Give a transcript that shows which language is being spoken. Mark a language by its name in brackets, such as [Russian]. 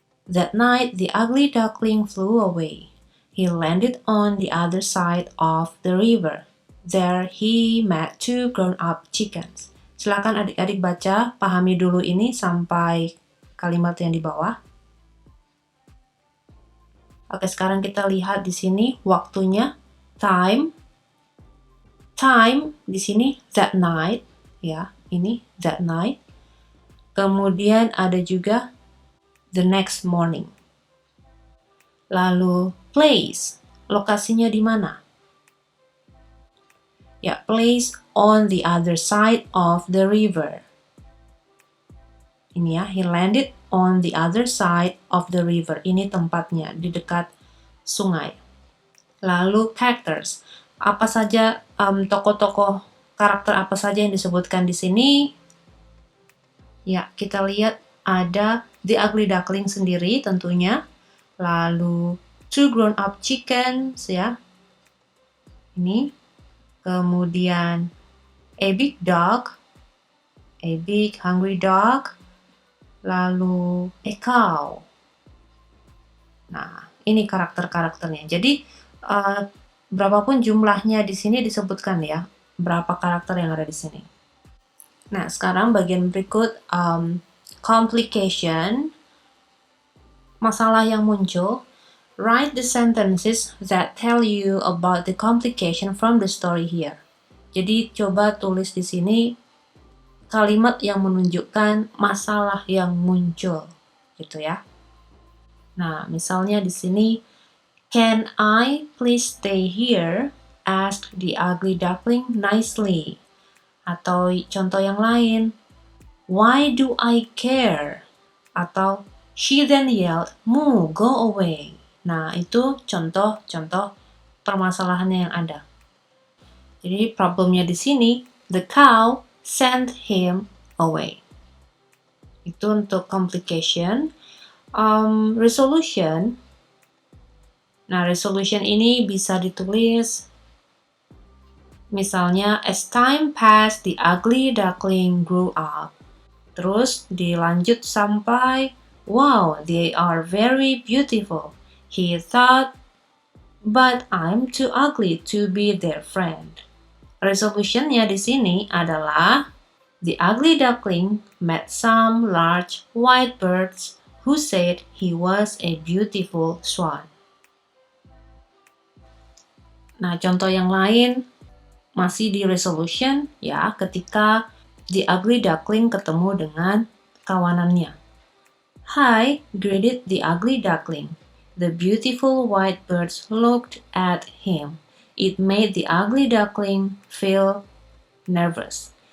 [English] That night, the ugly duckling flew away. He landed on the other side of the river. There he met two grown-up chickens. [Indonesian] Silakan adik-adik baca, pahami dulu ini sampai kalimat yang di bawah. Oke, sekarang kita lihat di sini waktunya, time. [English] Time [Indonesian] di sini [English] that night, [Indonesian] ya, ini [English] that night. [Indonesian] Kemudian ada juga [English] the next morning. [Indonesian] Lalu place, lokasinya di mana? [English] Ya, place on the other side of the river. [Indonesian] Ini ya, [English] he landed on the other side of the river. [Indonesian] Ini tempatnya, di dekat sungai. Lalu characters, apa saja tokoh-tokoh karakter apa saja yang disebutkan di sini? Ya, kita lihat ada The Ugly Duckling sendiri tentunya. Lalu [English] two grown-up chickens ya. [Indonesian] Ini. Kemudian [English] a big dog, a big hungry dog. [Indonesian] Lalu [English] a cow. [Indonesian] Nah, ini karakter-karakternya. Jadi berapapun jumlahnya di sini disebutkan ya, berapa karakter yang ada di sini. Nah, sekarang bagian berikut complication, masalah yang muncul. [English] Write the sentences that tell you about the complication from the story here. [Indonesian] Jadi coba tulis di sini kalimat yang menunjukkan masalah yang muncul, gitu ya. Nah, misalnya di sini, [English] can I please stay here? Asked the ugly duckling nicely. [Indonesian] Atau contoh yang lain, [English] why do I care? [Indonesian] Atau [English] she then yelled, moo, go away. [Indonesian] Nah, itu contoh-contoh permasalahannya yang ada. Jadi problemnya di sini, [English] the cow sent him away. [Indonesian] Itu untuk complication. Resolution. Nah, resolution ini bisa ditulis misalnya, [English] as time passed, the ugly duckling grew up. [Indonesian] Terus dilanjut sampai, [English] wow, they are very beautiful. He thought, but I'm too ugly to be their friend. [Indonesian] Resolutionnya di sini adalah, [English] the ugly duckling met some large white birds who said he was a beautiful swan. [Indonesian] Nah, contoh yang lain masih di resolution ya, ketika the ugly duckling ketemu dengan kawanannya. [English] Hi, greeted the ugly duckling. The beautiful white birds looked at him. It made the ugly duckling feel nervous.